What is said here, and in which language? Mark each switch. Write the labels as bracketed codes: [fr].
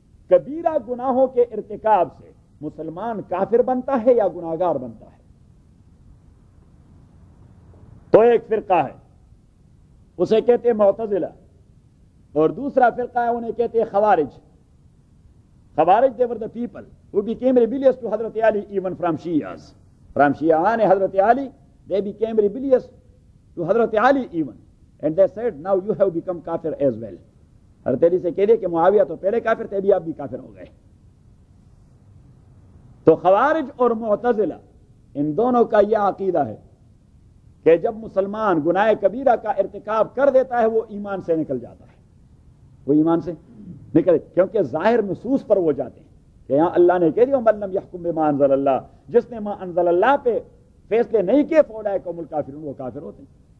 [ur] کبیرہ گناہوں کے ارتکاب سے مسلمان کافر بنتا ہے یا گناہگار بنتا ہے؟ تو ایک فرقہ ہے اسے کہتے ہیں معتزلہ، اور دوسرا فرقہ ہے انہیں کہتے ہیں خوارج۔ خوارج [en] they were the people who became rebellious to Hazrat Ali even from Shias. From Shi'an Hazrat Ali, they became rebellious to Hazrat Ali even. And they said, now you have become kafir as well. [ur] حضرت علی سے کہہ دیا کہ معاویہ تو پہلے کافر تھے، بھی آپ بھی کافر ہو گئے۔ تو خوارج اور معتزلہ ان دونوں کا یہ عقیدہ ہے کہ جب مسلمان گناہ کبیرہ کا ارتکاب کر دیتا ہے وہ ایمان سے نکل جاتا ہے، وہ ایمان سے نکل، کیونکہ ظاہر نصوص پر وہ جاتے ہیں کہ یہاں اللہ نے کہہ دیا [ar] وَمَن لَّمْ يَحْكُم بِمَا أَنزَلَ اللَّهُ، [ur] جس نے ما انزل اللہ پہ فیصلے نہیں کیے [ar] فَأُولَٰئِکَ هُمُ الْکافِرُونَ، [ur] وہ کافر ہوتے ہیں۔